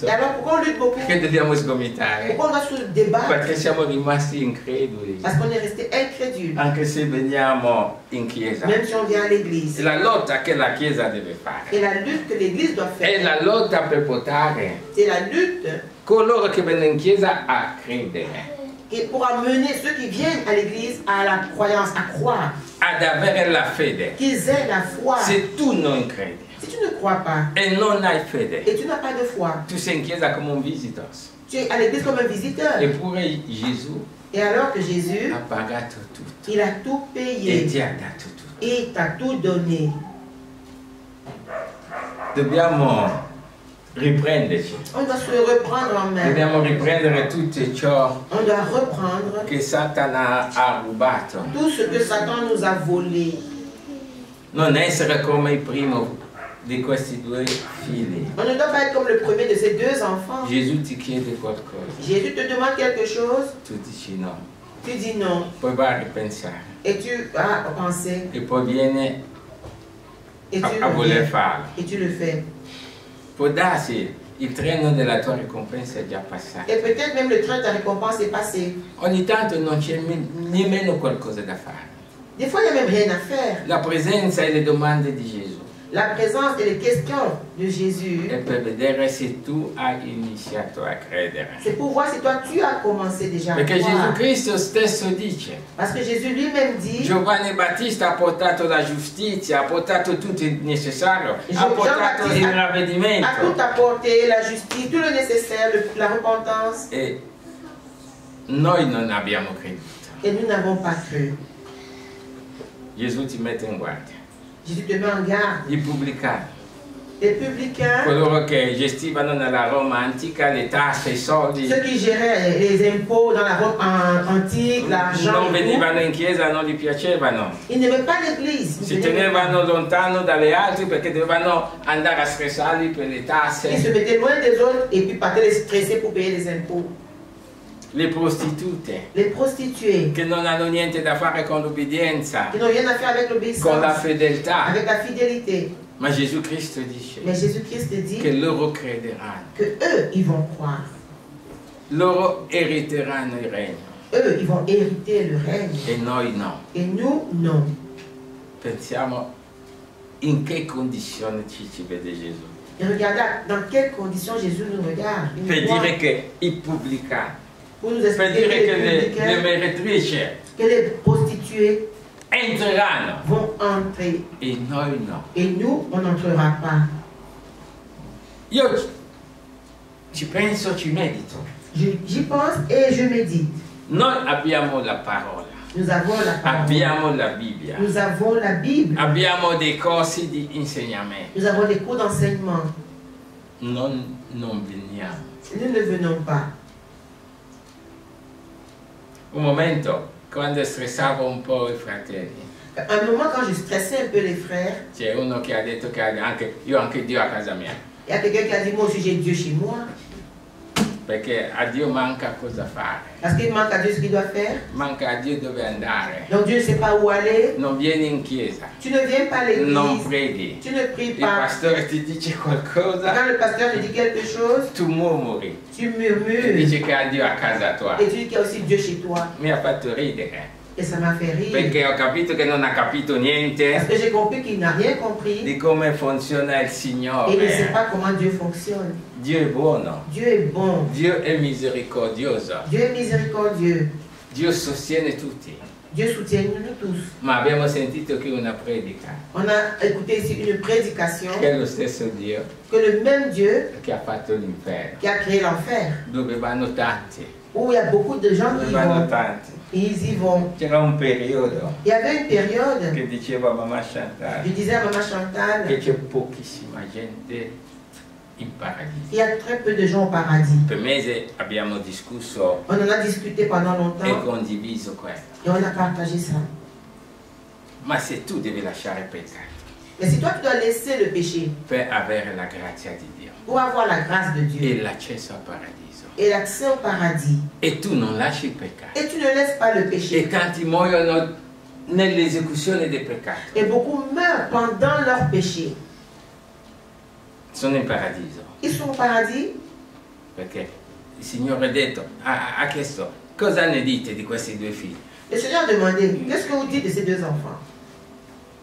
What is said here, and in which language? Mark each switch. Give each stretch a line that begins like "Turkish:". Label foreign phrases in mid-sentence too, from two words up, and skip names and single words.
French: Et alors pourquoi on lutte beaucoup?
Italian: che dobbiamo sgomitare,
French: Pourquoi on va se débattre?
Italian: perché siamo rimasti increduli,
French: Parce qu'on est resté incrédule,
Italian: anche se veniamo in chiesa.
French: même si on vient à l'église.
Italian: La lotta che la chiesa deve fare
French: Et la lutte que l'église doit
Italian: è
French: faire,
Italian: la lotta per portare
French: c'est la lutte
Italian: coloro che vengono in chiesa a credere,
French: qui pour amener ceux qui viennent à l'église à la croyance, à croire,
Italian: ad avere la fede.
French: qu'ils aient la foi.
Italian: Se tu non credi
French: Si tu ne crois pas
Italian: e non hai fede,
French: et tu n'as pas de foi,
Italian: tu sei in chiesa come un visitor.
French: tu es à l'église comme un visiteur.
Italian: Eppure Gesù
French: Et alors que Jésus,
Italian: ha pagato tutto
French: il a tout
Italian: e
French: payé
Italian: ti ha dato tutto.
French: et t'a tout donné.
Italian: Dobbiamo riprenderci,
French: On doit se reprendre en main.
Italian: dobbiamo riprendere tutto ciò
French: On doit reprendre
Italian: che Satana ha rubato.
French: tout ce que Satan nous a volé.
Italian: Non essere come il primo di questi due figli.
French: On ne doit pas être comme le premier de ces deux enfants.
Italian: Gesù ti chiede qualcosa,
French: Jésus te demande quelque chose,
Italian: tu dici no,
French: tu dis non.
Italian: poi vai a ripensare
French: Et tu vas penser
Italian: e poi viene
French: et tu
Italian: a
French: le
Italian: voler
French: fais.
Italian: farlo.
French: Et tu le fais.
Italian: Può darsi il treno della tua ricompensa è già passato.
French: Et peut-être même le train de ta récompense est passé.
Italian: Ogni tanto non c'è nemmeno qualcosa da fare.
French: Des fois, il n'y a même rien à faire.
Italian: La presenza e le domande di Gesù
French: La présence et les questions de Jésus,
Italian: è per vedere se tu hai iniziato a credere.
French: c'est pour voir si toi tu as commencé déjà à
Italian: Perché Gesù
French: croire.
Italian: Cristo stesso dice,
French: Parce que Jésus lui-même dit,
Italian: Giovanni Battista ha portato la giustizia, ha portato tutto il necessario, ha portato il
French: a
Italian: ravvedimento.
French: tout apporté, la justice, tout le nécessaire, la repentance.
Italian: E noi non abbiamo creduto.
French: Et nous n'avons pas cru.
Italian: Gesù ti mette in guardia.
French: Jésus te met en garde.
Italian: I pubblicani,
French: Les publicains,
Italian: coloro che gestivano nella Roma antica le tasse, i soldi,
French: ceux qui géraient les impôts dans la Rome antique, l'argent,
Italian: non
French: et tout,
Italian: venivano in chiesa, non gli piacevano.
French: ils n'aimaient pas l'église.
Italian: Si tenevano lontano dalle altre perché dovevano andare a stressarli per le
French: Ils se
Italian: tasse.
French: mettaient loin des autres et puis partaient les stresser pour payer les impôts.
Italian: Le prostitute
French: Les prostituées,
Italian: che non hanno niente da fare con l'obbedienza,
French: qui n'ont rien à faire avec
Italian: con la
French: l'obéissance,
Italian: fedeltà.
French: avec la fidélité.
Italian: Ma Gesù Cristo dice
French: Mais Jésus-Christ dit
Italian: che loro crederanno,
French: que eux, ils vont croire.
Italian: loro eriteranno il regno
French: Eux, ils vont hériter le règne.
Italian: e noi no.
French: Et nous, non.
Italian: Pensiamo in che condizione ci vede Gesù.
French: Et regardez dans quelles conditions Jésus nous regarde. Il
Italian: Per
French: nous voit.
Italian: dire che i pubblicani,
French: Pour nous
Italian: per
French: expliquer
Italian: dire che
French: que les
Italian: le
French: publicains,
Italian: meretrici
French: que les prostituées
Italian: entreranno
French: vont entrer.
Italian: e noi no.
French: Et nous, on n'entrera pas.
Italian: Io ci penso, ci medito.
French: J'y pense et je médite.
Italian: Noi abbiamo la parola,
French: Nous avons la parole.
Italian: abbiamo la Bibbia,
French: Nous avons la Bible.
Italian: abbiamo dei corsi di insegnamento.
French: Nous avons des cours d'enseignement.
Italian: Non veniamo.
French: Nous ne venons pas.
Italian: Un momento, quando stressavo un po' i fratelli,
French: À un moment, quand je stressais un peu les frères,
Italian: c'è uno che ha detto che io ho anche Dio a casa mia,
French: il y a quelqu'un qui a dit, moi aussi j'ai Dieu chez moi.
Italian: perché a Dio manca cosa fare,
French: Parce qu'il manque à Dieu ce qu'il doit faire.
Italian: manca a Dio dove andare,
French: Donc Dieu ne sait pas où aller.
Italian: non vieni in chiesa,
French: Tu ne viens pas à
Italian: non
French: l'église.
Italian: preghi,
French: Tu ne pries
Italian: il
French: pas.
Italian: pastore ti dice qualcosa,
French: Quand le pasteur te dit quelque chose,
Italian: tu murmuri,
French: tu
Italian: ti
French: murmures.
Italian: dice che ha Dio a casa tua.
French: Et tu dis qu'il y a aussi Dieu chez toi.
Italian: Mi ha fatto ridere,
French: Et ça m'a fait rire.
Italian: perché ho capito che non ha capito
French: Parce
Italian: niente
French: que j'ai compris qu'il n'a rien compris.
Italian: di come funziona il
French: Et il ne sait
Italian: Signore.
French: pas comment Dieu fonctionne.
Italian: Dio è buono,
French: Dieu est bon.
Italian: Dio è misericordioso,
French: Dieu est miséricordieux.
Italian: Dio sostiene tutti.
French: Dieu soutienne nous tous.
Italian: Ma abbiamo sentito qui una predica
French: On a écouté ici une prédication
Italian: che è lo stesso Dio
French: que le même Dieu
Italian: che ha fatto l'inferno,
French: qui a créé l'enfer,
Italian: dove vanno tanti,
French: où il y a beaucoup de gens
Italian: dove
French: qui y
Italian: vanno
French: vont,
Italian: tanti.
French: ils y vont.
Italian: C'era un periodo
French: Il y avait une période,
Italian: che diceva mamma
French: je Chantal disais à Maman Chantal,
Italian: che c'è pochissima gente in paradiso.
French: il y a très peu de gens au paradis.
Italian: Per mesi abbiamo discusso
French: On en a discuté pendant
Italian: e
French: longtemps
Italian: condiviso questo.
French: et on a partagé ça.
Italian: Ma se tu devi lasciare il peccato
French: Mais si toi tu dois laisser le péché
Italian: per avere la grazia di Dio
French: pour avoir la grâce de Dieu
Italian: e l'accesso al paradiso
French: et l'accès au paradis,
Italian: e tu non lasci il peccato
French: et tu ne laisses pas le
Italian: e
French: péché,
Italian: tanti muoiono nell'esecuzione del peccato,
French: et beaucoup meurent pendant leur péché,
Italian: sono in paradiso
French: ils sont au paradis
Italian: perché il Signore ha detto, ha chiesto cosa ne dite di questi due figli.
French: Le Seigneur a demandé, qu'est-ce que vous dites de ces deux enfants?